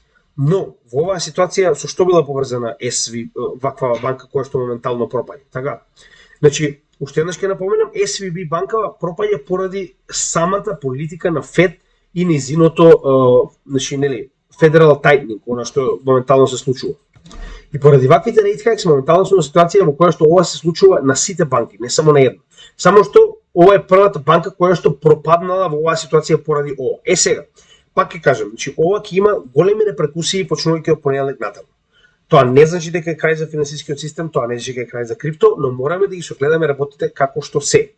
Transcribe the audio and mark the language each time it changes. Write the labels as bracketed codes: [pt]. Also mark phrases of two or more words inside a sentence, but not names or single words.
[mk] Но во оваа ситуација со што била поврзана ваква банка која што моментално пропаѓа. Така. Значи, уште еднаш ќе напоменам, SVB банка пропаѓа поради самата политика на Фед и незиното [en] Federal Tightening, [mk] она што моментално се случува. И поради ваквите [en] rate hikes [mk] моментално сме на ситуација во која што ова се случува на сите банки, не само на една. Само што ова е првата банка која што пропаднала во оваа ситуација поради ова. Сега, пак ќе кажам, значи ова ќе има големи реперкусии почнувајќи од понеделник натаму. Тоа не значи дека е крај за финансискиот систем, тоа не значи дека е крај за крипто, но мораме да ги согледаме работите како што се.